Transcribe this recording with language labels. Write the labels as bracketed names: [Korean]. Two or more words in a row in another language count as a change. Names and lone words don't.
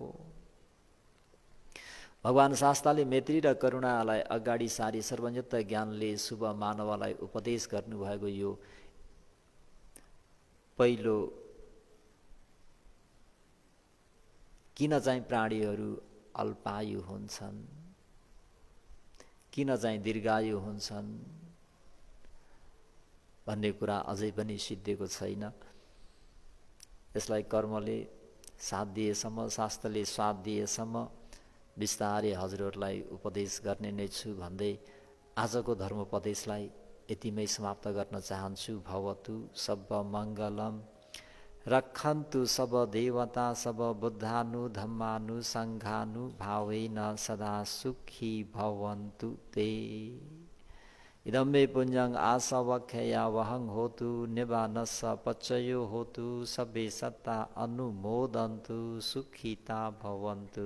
[Nepali] भगवान् शास्ताले मैत्री र करुणालाई अगाडि सारी सर्वयुक्त ज्ञानले शुभ मानवलाई उपदेश गर्नुभएको यो पहिलो किन चाहिँ प्राणीहरू अल्पायु हुन्छन्, किन चाहिँ दीर्घायु हुन्छन् भन्ने कुरा अझै पनि सिद्धिएको छैन। यसलाई कर्मले साथ दिएसम्म, शास्त्रले साथ दिएसम्म बिस्तारै हजुरहरूलाई उपदेश गर्ने नै छु भन्दै आजको धर्मोपदेशलाई यतिमै समाप्त गर्न चाहन्छु। [Pali] भवतु सब मङ्गलम, रक्षन्तु सब देवता सब बुद्धानु धम्मानु सङ्घानु भावेन सदा सुखी भवन्तु ते। इदं मे पुण्यं आसवक्षया वहं होतु निबानस्स पच्चयो होतु सबे सत्ता अनुमोदन्तु सुखिता भवन्तु।